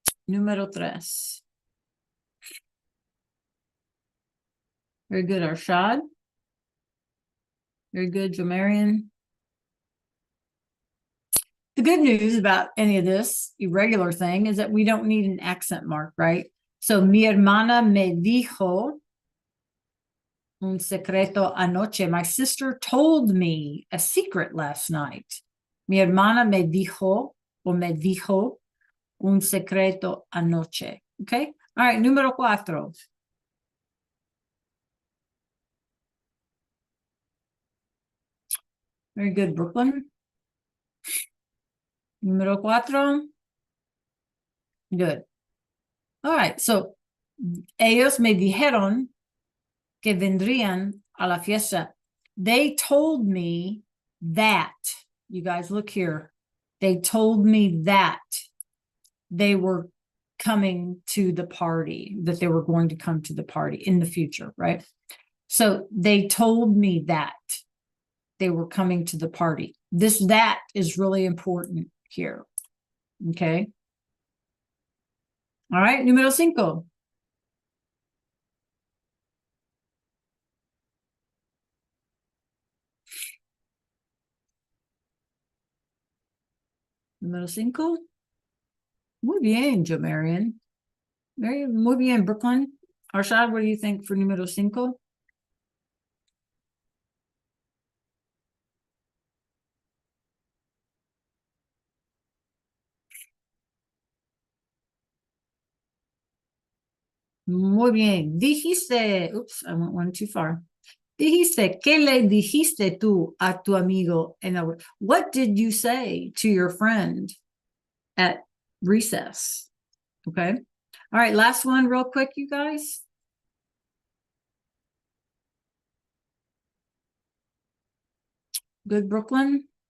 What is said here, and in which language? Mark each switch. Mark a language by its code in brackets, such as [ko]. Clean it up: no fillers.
[es] Número tres. [en] Very good, Arshad. Very good, Jamarian. The good news about any of this irregular thing is that we don't need an accent mark, right? [es] So, mi hermana me dijo un secreto anoche. [en] My sister told me a secret last night. [es] Mi hermana me dijo o me dijo un secreto anoche. [en] Okay. All right. [es] Número cuatro. [en] Very good, Brooklyn. [es] Número cuatro. [en] Good. All right. [es] So, ellos me dijeron que vendrían a la fiesta. [en] They told me that, you guys look here, they told me that they were coming to the party, that they were going to come to the party in the future, right? So they told me that they were coming to the party. This that is really important here. Okay. All right. [es] Número cinco. Número cinco. Muy bien, Jamarian. Muy bien, [en] Brooklyn. Arshad, what do you think for [es] número cinco? Muy bien. Dijiste, [en] oops, I went one too far. [es] Dijiste, ¿qué le dijiste tú a tu amigo? [en] What did you say to your friend at recess? Okay. All right. Last one, real quick, you guys. Good, Brooklyn.